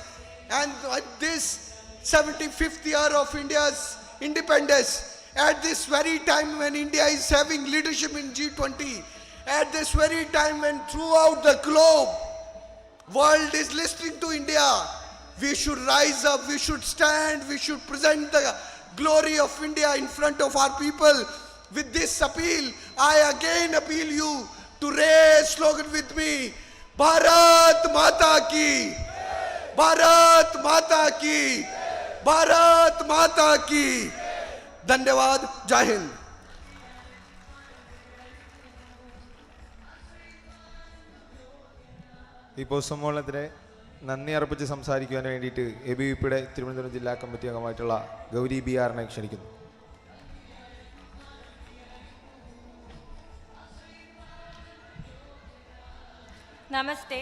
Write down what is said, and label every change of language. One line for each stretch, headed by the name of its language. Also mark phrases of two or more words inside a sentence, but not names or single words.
English: And at this 75th year of India's independence, at this very time when India is having leadership in G20, at this very time when throughout the globe, world is listening to India, we should rise up, we should stand, we should present the glory of India in front of our people. With this appeal, I again appeal you to raise slogan with me,
Hindi: भारत माता की, भारत माता की, भारत माता की. धन्यवाद, जय हिंद।
Malayalam: ഈ പൊതുസമ്മേളനത്തിന് നന്ദി അർപ്പിച്ച് സംസാരിക്കുവാൻ വേണ്ടിയിട്ട് ABVPയുടെ തിരുവനന്തപുരം ജില്ലാ കമ്മിറ്റി അംഗമായിട്ടുള്ള ഗൗരി BRനെ ക്ഷണിക്കുന്നു. നമസ്തേ.